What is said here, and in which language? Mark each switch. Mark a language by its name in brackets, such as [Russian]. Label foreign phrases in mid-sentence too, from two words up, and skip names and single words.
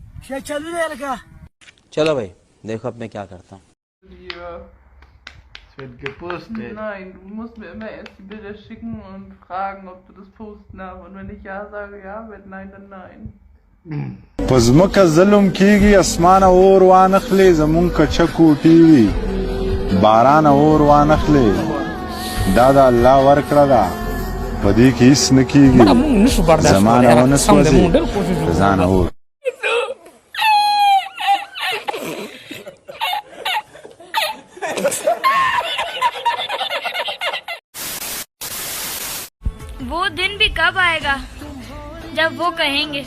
[Hindi] चलो भाई देखो अब मैं क्या करता हूँ. [German] Es wird gepostet. Nein, du musst mir immer erst die Bilder schicken und fragen, ob du das posten darfst. Und wenn ich ja sage, ja, wenn nein, dann nein. [Pashto] په ځمکه ظلم کیږي اسمانه اور وانخلې زمونږ کچه کوټې وي باران اور وانخلې دا د الله ورکړه ده په دې کې هیڅ نه کیږي زمانه ونه سوځي د ځانه اور. [Hindi] वो दिन भी कब आएगा जब वो कहेंगे